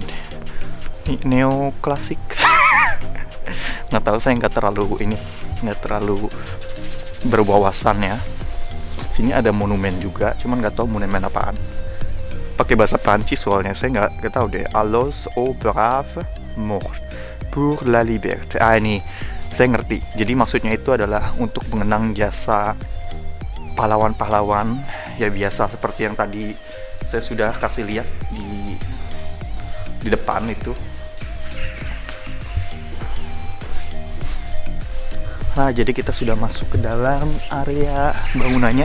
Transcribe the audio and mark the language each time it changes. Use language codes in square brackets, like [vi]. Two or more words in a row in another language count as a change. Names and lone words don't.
[id] Neoklasik. Nggak tahu, saya nggak terlalu berwawasan ya. Sini ada monumen juga, cuman nggak tahu monumen apaan. Pakai bahasa Prancis soalnya, saya nggak tahu deh. [fr] Allos au brave mort pour la liberté. [id] Ini saya ngerti. Jadi maksudnya itu adalah untuk mengenang jasa pahlawan-pahlawan ya, biasa seperti yang tadi saya sudah kasih lihat di depan itu. Nah, jadi kita sudah masuk ke dalam area bangunannya.